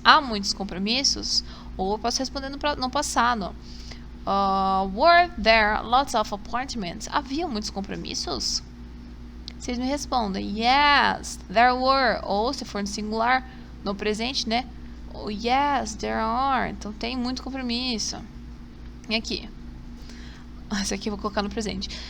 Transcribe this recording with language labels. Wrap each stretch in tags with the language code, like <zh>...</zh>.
<pt>Há muitos compromissos? Ou eu posso responder no passado.</pt> <en>Were there lots of appointments?</en> <pt>Havia muitos compromissos? Vocês me respondem.</pt> <en>Yes, there were.</en> <pt>Ou se for no singular, no presente, né?</pt> <en>Oh, yes, there are.</en> <pt>Então tem muito compromisso. E aqui? Esse aqui eu vou colocar no presente.</pt>